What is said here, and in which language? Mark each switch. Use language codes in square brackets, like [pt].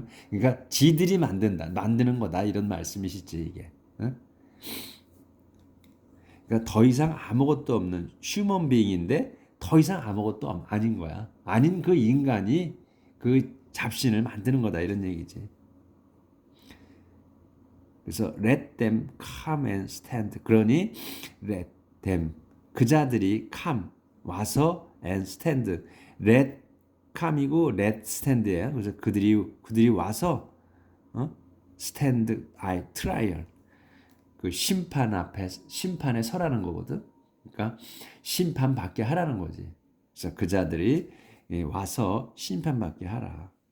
[ko] 그러니까 지들이 만드는 거다 이런 말씀이시지 이게. 그러니까 더 이상 아무것도 없는 휴먼 비잉인데 더 이상 아무것도 아닌 거야. 아닌 그 인간이 그 잡신을 만드는 거다 이런 얘기지. 그래서 [en] let them come and stand. [ko] 그러니 [en] let them, [ko] 그 자들이 [en] come, [ko] 와서 [en] and stand. let come이고 let stand예요. [ko] 그래서 그들이 와서 [en] stand, trial. [ko] 그 심판에 서라는 거거든. 그러니까 심판받게 하라는 거지. 그래서 그 자들이 와서 심판받게 하라.